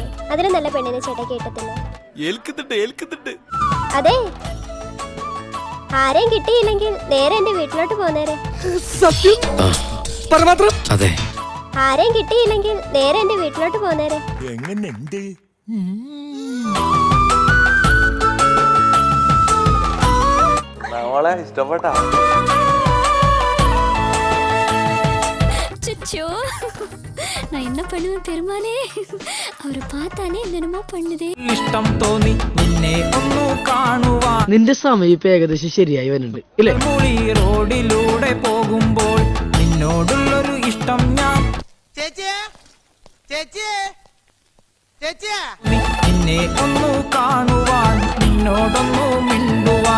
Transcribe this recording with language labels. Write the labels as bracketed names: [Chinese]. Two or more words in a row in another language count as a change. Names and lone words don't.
[Malayalam] അതിലും നല്ല പെണ്ണിനെ ചേട്ടാ കേട്ടത്തില്ല. അതെ, ആരെയും കിട്ടിയില്ലെങ്കിൽ നേരെ എന്റെ വീട്ടിലോട്ട് പോന്നേരെ. അതെ. ആരെയും കിട്ടിയില്ലെങ്കിൽ നേരെ എന്റെ വീട്ടിലോട്ട് പോന്നേരെ. എങ്ങനെയുണ്ട്? ഇഷ്ടപ്പെട്ടാ? [Tamil] நான் என்ன பண்ணுவேன் பெருமானே? அவரை பார்த்தானே என்னென்னமோ பண்ணுதே. [Malayalam] ഇഷ്ടം തോന്നി നിന്നെ ഒന്നു കാണുവാൻ. നിന്റെ സമയം ഇപ്പൊ ഏകദേശം ശരിയായി വരുന്നുണ്ട് ഇല്ലേ? മുളി റോഡിലൂടെ പോകുമ്പോൾ നിന്നോടുള്ളൊരു ഇഷ്ടം ഞാൻ നിന്നെ ഒന്നു കാണുവാൻ, നിന്നോടൊന്നു മിണ്ടുവാൻ.